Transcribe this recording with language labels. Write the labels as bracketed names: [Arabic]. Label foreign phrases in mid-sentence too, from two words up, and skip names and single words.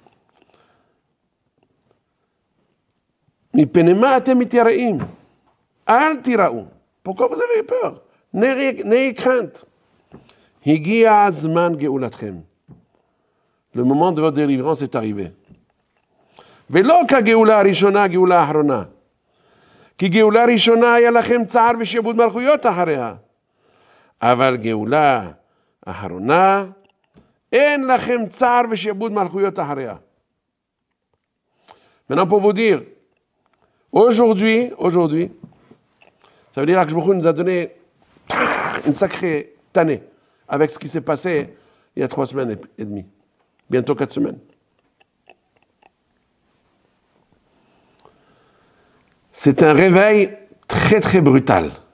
[French] Pourquoi vous avez peur? N'ayez crainte. Le moment de votre délivrance est arrivé. [Hebrew] ולא כגאולה הראשונה, גאולה האחרונה. כי גאולה ראשונה היה לכם צער ושעבוד מלכויות אחריה. אבל גאולה האחרונה, אין לכם צער ושעבוד מלכויות אחריה. [French] Maintenant pour vous dire, aujourd'hui, ça veut dire que [Hebrew] Baruch Hu [French] nous a donné une sacrée tannée avec ce qui s'est passé il y a 3 semaines et demie, bientôt 4 semaines. C'est un réveil très très brutal.